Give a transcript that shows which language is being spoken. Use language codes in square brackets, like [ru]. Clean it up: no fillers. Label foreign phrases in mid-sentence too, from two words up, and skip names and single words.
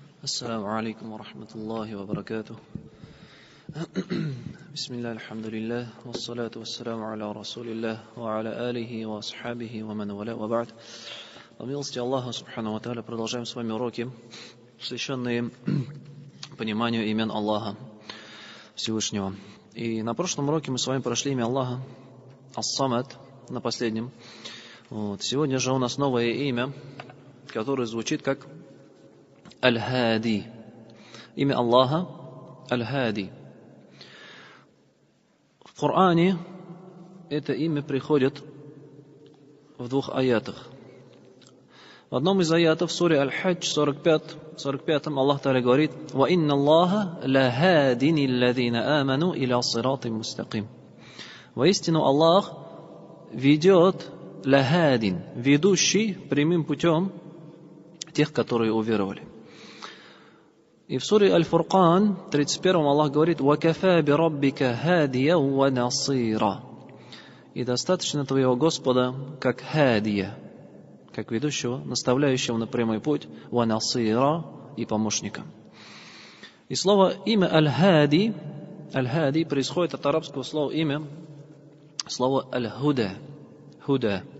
[ar] السلام عليكم ورحمة الله وبركاته. بسم الله الحمد لله والصلاة والسلام على رسول الله وعلى آله وأصحابه ومن والاه وبعد. [ru] По милости Аллаха [ar] سبحانه وتعالى [ru] продолжаем с вами уроки, посвященные пониманию имен Аллаха Всевышнего. И на прошлом уроке мы с вами прошли имя Аллаха Ас-Самад, на последнем. Сегодня же у нас новое имя, которое звучит как Аль-Хади. Имя Аллаха Аль-Хади. В Коране это имя приходит в двух аятах. В одном из аятов в суре Аль-Хадж 45-м Аллах Та'аля говорит: [ar] «وإن الله لهادي الذين آمنوا إلى صراط مستقيم». [ru] Воистину Аллах ведет лахадин, ведущий прямым путем тех, которые уверовали. И в суре Аль-Фуркан 31-м Аллах говорит: [ar] «وكفى بربك هاديا ونصيرا». [ru] И достаточно твоего Господа как хадия, как ведущего, наставляющего на прямой путь, [ar] ونصيرا, [ru] и помощника. И слово имя Аль-Хади, Аль-Хади происходит от арабского слова имя, слово Аль-Худа, Худа.